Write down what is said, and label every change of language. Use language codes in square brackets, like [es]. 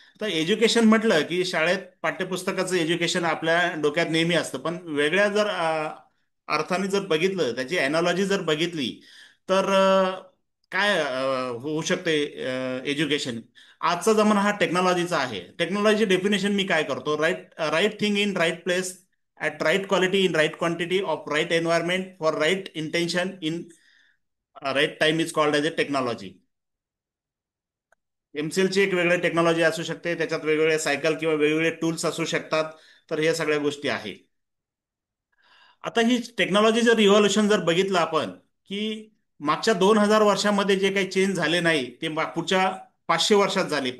[mr] तर एज्युकेशन म्हटलं की शाळेत पाठ्यपुस्तकाचं एज्युकेशन आपल्या डोक्यात नेहमी असतं, पण वेगळ्या जर अर्थाने जर बघितलं, त्याची अनालॉजी जर बघितली तर काय होऊ शकते एज्युकेशन. आजचा जमाना हा टेक्नॉलॉजीचा आहे. टेक्नॉलॉजी डेफिनेशन मी काय करतो? [en] Right right thing in right place at right quality in right quantity of right environment for right intention in right time is called as a technology. [mr] MCL ची एक वेगळी टेक्नॉलॉजी असू शकते, त्याच्यात वेगवेगळे सायकल किंवा वेगवेगळे टूल्स असू शकतात. तर हे सगळ्या गोष्टी आहे. आता ही टेक्नॉलॉजी जर रिव्हॉल्युशन जर बघितलं आपण, की मागच्या 2000 वर्षामध्ये जे काही चेंज झाले नाही ते पुढच्या 500 वर्षात झाले.